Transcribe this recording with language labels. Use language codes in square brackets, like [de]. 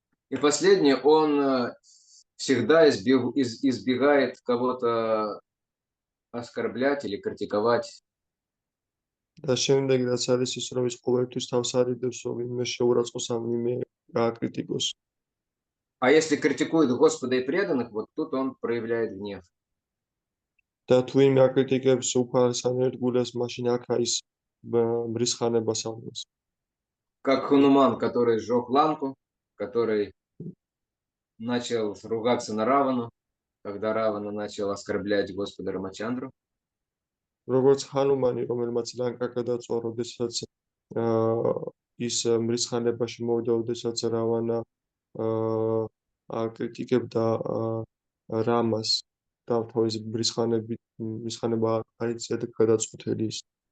[ru] И последнее, он всегда избегает кого-то оскорблять или критиковать. [ka] და შემდეგ რაც არის ის, რომ ის ყოველთვის თავს არიდებს, რომ ვინმე შეურაცხოს ან ვინმე გააკრიტიკოს. [ru] А если критикует Господа и преданных, вот тут он проявляет гнев. [ka] და თუ ვინმე აკრიტიკებს უფალს ან ერთგულეს, მაშინ აქ ის მრისხანებას აღნიშნავს. [ru] Как Хануман, который сжег лампу, который начал ругаться на Равану, когда Равана начал оскорблять Господа Рамачандру. [ka] როგორც ხანუმანი, რომელმაც ლანკა გადაწვა, როდესაც ის მრისხანებაში მოვიდა, როდესაც რავანა აკრიტიკებდა რამას და თავის მრისხანება აიწია და გადაწყვეტილი ის.